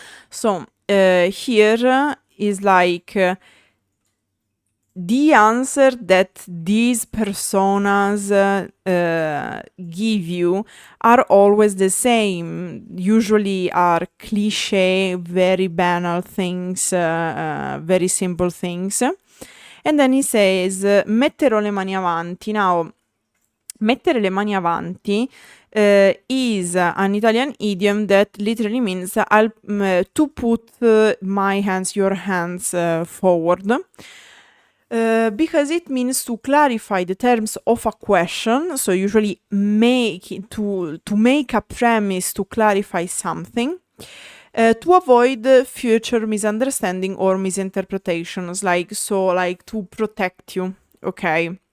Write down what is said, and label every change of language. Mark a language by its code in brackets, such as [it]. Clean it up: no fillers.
[en] So here is like the answer that these personas give you are always the same, usually are cliché, very banal things, very simple things. And then he says, [it] metterò le mani avanti. [en] Now, [it] mettere le mani avanti [en] is an Italian idiom that literally means to put my hands, your hands forward. Because it means to clarify the terms of a question, so usually to make a premise to clarify something, to avoid future misunderstanding or misinterpretations, like to protect you, okay?